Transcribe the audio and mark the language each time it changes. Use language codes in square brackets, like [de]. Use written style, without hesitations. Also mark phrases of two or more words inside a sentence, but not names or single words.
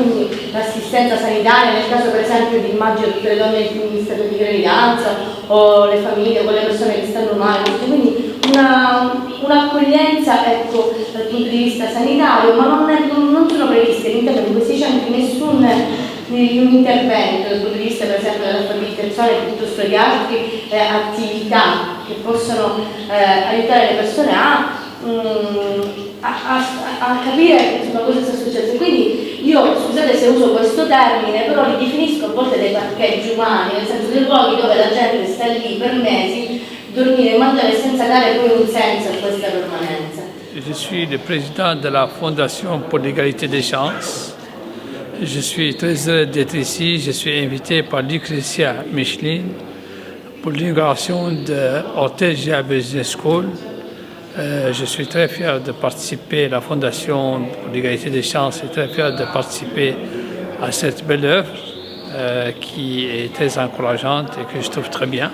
[it] Quindi l'assistenza sanitaria nel caso per esempio di immagino tutte le donne in stato di gravidanza o le famiglie o le persone che stanno male, quindi un'accoglienza ecco, dal punto di vista sanitario, ma non sono previste all'interno di questi centri nessun di un intervento dal punto di vista per esempio dell'alfabetizzazione piuttosto che altre attività che possono aiutare le persone a capire insomma, cosa sta succedendo. Quindi io, scusate se uso questo termine, però li definisco a volte dei parcheggi umani, nel senso dei luoghi dove la gente sta lì per mesi, dormire e mangiare senza dare poi un senso a questa permanenza. [fr] Je suis le président de la Fondation pour l'égalité des chances. Je suis très heureux d'être ici. Je suis invité par Lucretia Michelin pour l'inauguration de Ortegia Business School. Je suis très fier de participer à la Fondation pour l'égalité des chances et très fier de participer à cette belle œuvre qui est très encourageante et que je trouve très bien.